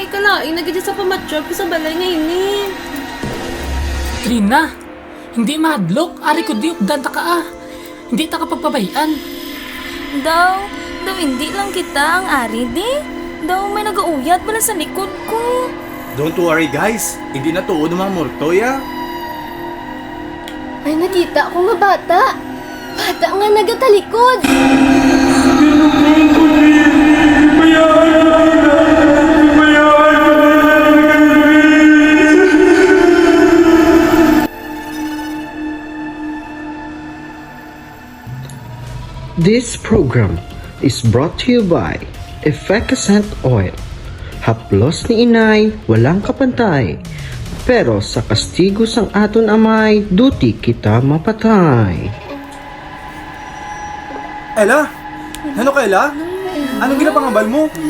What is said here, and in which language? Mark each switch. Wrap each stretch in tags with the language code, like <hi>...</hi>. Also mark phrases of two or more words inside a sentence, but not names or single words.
<hil>Kalain na gid sa pamatsyag ko sa balay ngayon eh. Trina, hindi mahadlok, ari ko di ukdan ta ka ah. Hindi ta kapagpabayan. daw hindi lang kita ang ari di. Daw may nagauyat pala sa likod ko.</hil> <en>Don't worry guys,</en> <hil>hindi na tuod ng mga mortoy ah. Ay, nakita ko nga bata. Bata nga nagatalikod.</hil> <en>This program is brought to you by Efficacent Oil.</en> <tl>Haplos ni inay, walang kapantay.</tl> <hil>Pero sa kastigo sang aton amay, duti kita mapatay. Ella? Ano ka, Ella? Anong ginapangambal mo?</hil>